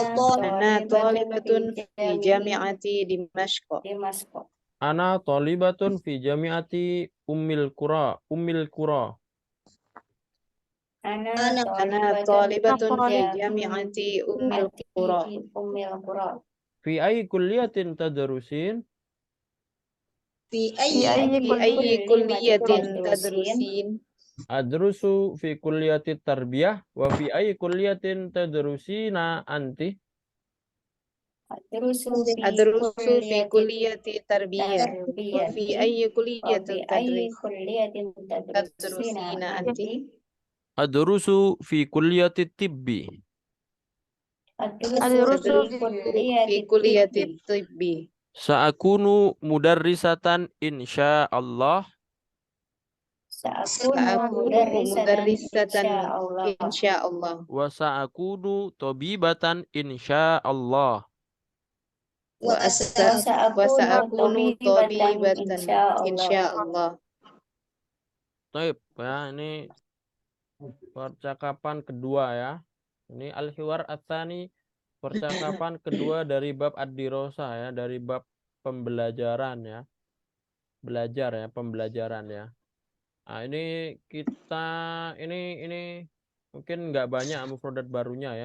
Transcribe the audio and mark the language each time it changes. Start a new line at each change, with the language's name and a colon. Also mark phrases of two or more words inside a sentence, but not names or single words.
Arabic: أنا طالبة في جامعة دمشق. أنا طالبة في جامعة أم القرى. أنا طالبة في جامعة أم القرى. في أي كلية تدرسين? fi في أي كلية تدرسين? أدرس في كلية التربية وفي أي كلية تدرسين أنت? أدرس في أدرس في kulliyati كلية التربية. وفي tarbiyati ayyi wa kulliyatin في أي tadris كلية تدرسين تدرسين أنت? anti? أدرس في كلية الطب. Adrusu Adrusu fi أدرس في kulliyati kulliyati tibbi. tibbi. سأكون مدرسة إن شاء الله. Sa'akunu سأكون مدرسة insyaallah. insyaallah. وسأكون طبيبة إن شاء الله. Wa Wa sa'akunu سأكون طبيبة tabibatan insyaallah. insyaallah.
Indonesian: Baik, ya ini percakapan kedua ya. Ini
Arabic: الحوار الثاني,
Indonesian: percakapan kedua dari bab ad-dirosah ya, dari bab pembelajaran ya. Belajar ya, pembelajaran ya. Nah, ini kita ini mungkin nggak banyak mufrodat barunya ya.